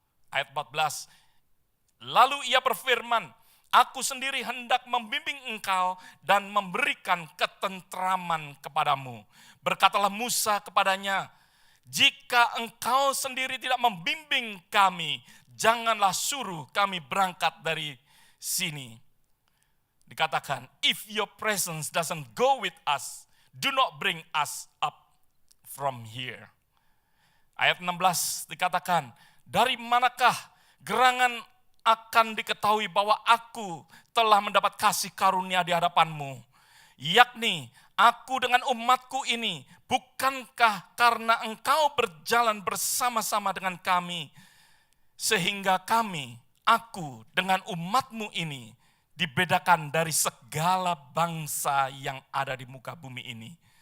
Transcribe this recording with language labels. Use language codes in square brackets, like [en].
[id] Ayat 14, "Lalu ia berfirman, aku sendiri hendak membimbing engkau dan memberikan ketentraman kepadamu. Berkatalah Musa kepadanya, jika engkau sendiri tidak membimbing kami, janganlah suruh kami berangkat dari sini." Dikatakan, [en] "If your presence doesn't go with us, do not bring us up from here." [id] Ayat 16 dikatakan, "Dari manakah gerangan akan diketahui bahwa aku telah mendapat kasih karunia di hadapanmu, yakni aku dengan umatku ini, bukankah karena engkau berjalan bersama-sama dengan kami, sehingga aku dengan umatmu ini dibedakan dari segala bangsa yang ada di muka bumi ini."